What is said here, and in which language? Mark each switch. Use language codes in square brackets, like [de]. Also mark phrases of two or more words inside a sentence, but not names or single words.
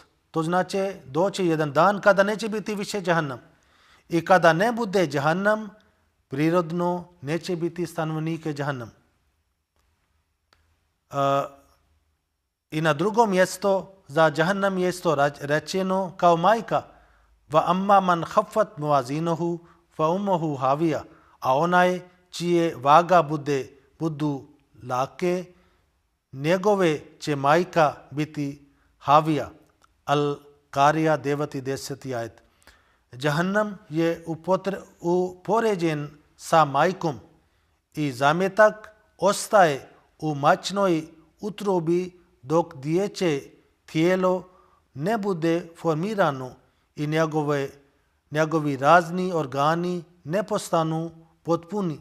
[bs] To znači doći jedan dan kada neće biti više džahannam. I kada ne bude džahannam, prirodno neće biti stanovnike džahannam. I na drugom mjesto za džahannam je isto rečeno kao majka: [ar] وأما من خفت موازينه فأمه هاوية, [bs] a onaj čije vaga budu lake, njegove će majka biti havija. Al-Karija 9. i 10. ajet. Džahannam je upoređen sa majkom i zametak ostaje u majčinoj utrobi dok dječje tijelo ne bude formirano i njegovi razni organi ne postanu potpuni.